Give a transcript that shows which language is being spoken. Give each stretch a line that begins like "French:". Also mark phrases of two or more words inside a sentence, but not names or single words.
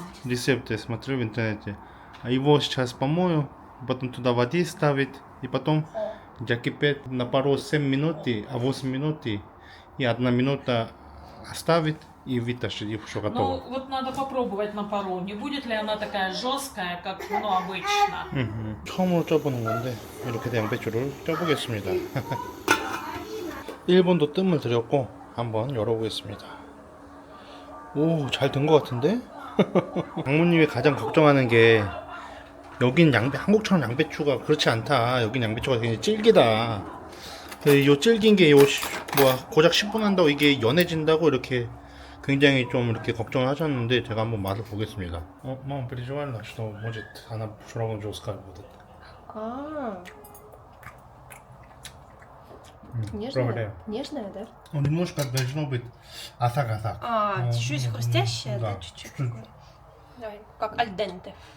Russian: Рецепты смотрю в интернете. А его сейчас помою, потом туда воды ставить, и потом закипеть на пару 7 минут, а 8 минут, и 1 минута оставить и вытащить, и все ну готово. вот надо попробовать на пару. Не будет ли она такая жесткая, как ну, обычно?
Korean: 처음으로 쪄보는 건데 이렇게 양배추를 쪄보겠습니다. 1번도 뜸을 들였고 한번 열어보겠습니다. 오, 잘 된 것 같은데? 장모님이 가장 걱정하는 게 여긴 한국처럼 양배추가 그렇지 않다. 여긴 양배추가 굉장히 질기다. 요 질긴 게 고작 10분 한다고 이게 연해진다고 이렇게 굉장히 좀 이렇게 걱정을 하셨는데 제가 한번 맛을 보겠습니다.
Russian: мама переживала, что может она все равно жесткая будет. А, проверяю. Нежная, да? Немножко должно быть асак-асак. А, чуть-чуть хрустящая, да? Да, Чуть-чуть. чуть. такое. Давай, как альденте.